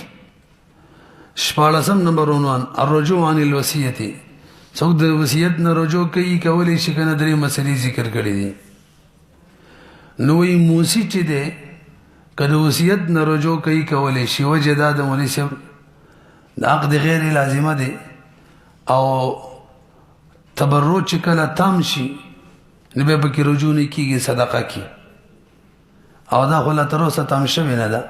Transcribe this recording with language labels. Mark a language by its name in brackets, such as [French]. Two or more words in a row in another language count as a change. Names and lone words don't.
[Pashto] 14 نمبر عنوان [Arabic] الرجوع عن الوصية [Pashto] څوک د وصیت نه رجوع کوي کولی شي که نه 3 مسلې ذکر کړي دي. نو وی موسی چې دی که د وصیت نه رجوع کوي کولی شي وجه دا د مولوي صاحب د عقد غیر لازمه دی او تبرع چې کله تام شي نو بیا پکې رجوع نه کېږي صدقه کې او دا خو لا تر اوسه تام شوې نه ده.